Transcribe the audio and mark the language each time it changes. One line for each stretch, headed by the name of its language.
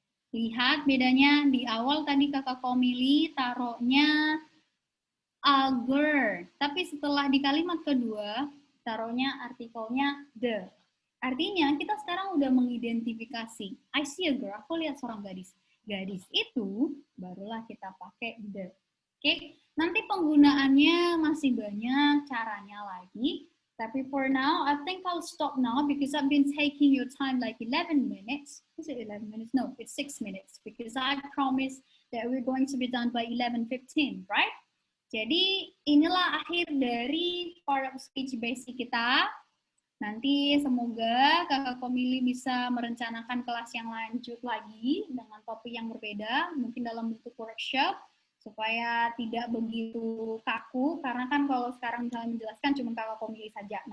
Indonesian: Lihat bedanya di awal tadi kakak Komili taruhnya agar, tapi setelah di kalimat kedua taruhnya artikelnya the. Artinya kita sekarang udah mengidentifikasi.
English: I see a girl,
Indonesian: aku lihat seorang gadis. Gadis itu barulah kita pakai the. Oke, nanti penggunaannya masih banyak caranya lagi. Tapi
English: for now, I think I'll stop now because I've been taking your time like 11 minutes. Is it 11 minutes? No, it's 6 minutes because I promised that we're going to be done by 11:15, right?
Indonesian: Jadi inilah akhir dari part of speech basic kita. Nanti semoga kakak Komili bisa merencanakan kelas yang lanjut lagi dengan topik yang berbeda, mungkin dalam bentuk workshop, supaya tidak begitu kaku, karena kan kalau sekarang misalnya menjelaskan cuma kakak Komili saja.